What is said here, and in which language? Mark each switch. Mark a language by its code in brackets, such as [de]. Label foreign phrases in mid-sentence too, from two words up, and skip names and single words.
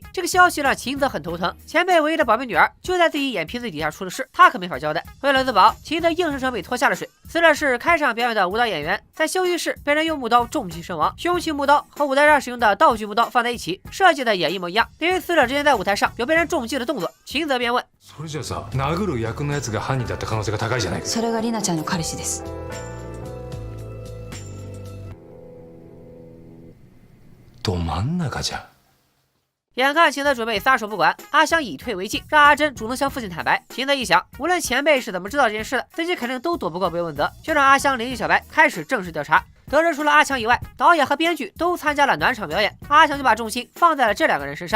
[zh] 这个消息让秦泽很头疼，前辈唯一的宝贝女儿就在自己眼皮子底下出了事，他可没法交代。为了自保，秦泽硬生生被拖下了水。死者是开场表演的舞蹈演员，在休息室被人用木刀重击身亡。凶器木刀和舞台上使用的道具木刀放在一起，设计的也一模一样。由于死者之前在舞台上有被人重击的动作，秦泽便问： [ja] それじゃさ、殴る役のやつが犯人だった可能性が高いじゃないか。それがリナちゃんの彼氏です。ど真ん中じゃ。 [zh] 眼看秦泽准备撒手不管，阿香以退为进，让阿珍主动向父亲坦白。秦泽一想，无论前辈是怎么知道这件事的，自己肯定都躲不过被问责，就让阿香联系小白开始正式调查。得知除了阿强以外，导演和编剧都参加了暖场表演，阿强就把重心放在了这2个人身上。